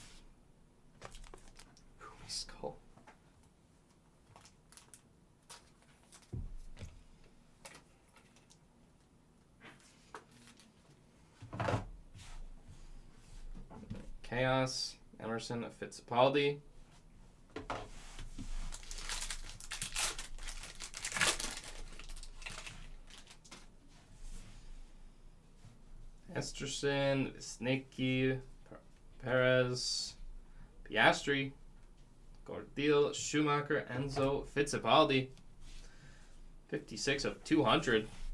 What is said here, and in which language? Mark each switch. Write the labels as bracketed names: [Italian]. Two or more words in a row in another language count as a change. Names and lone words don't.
[English] Ruby Skull. Chaos, Emerson Fittipaldi. Esterson, Snakey, Perez, Piastri, Gordillo, Schumacher, Enzo Fittipaldi. 56 of 200.